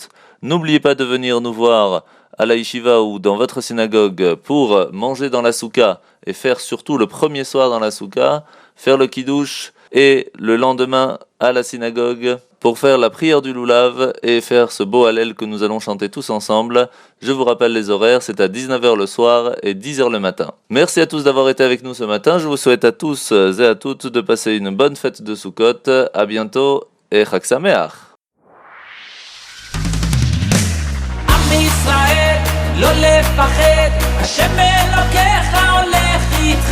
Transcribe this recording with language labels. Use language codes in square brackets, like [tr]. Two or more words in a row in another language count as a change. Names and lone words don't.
[fr] N'oubliez pas de venir nous voir à la Yeshiva ou dans votre synagogue pour manger dans la souka et faire surtout le premier soir dans la souka, faire le kiddush et le lendemain à la synagogue pour faire la prière du Lulav et faire ce beau Hallel que nous allons chanter tous ensemble. Je vous rappelle les horaires, c'est à 19h le soir et 10h le matin. Merci à tous d'avoir été avec nous ce matin. Je vous souhaite à tous et à toutes de passer une bonne fête de Sukkot. À bientôt et [he] חג שמח. לא לפחד, השם אלוקיך הולך איתך.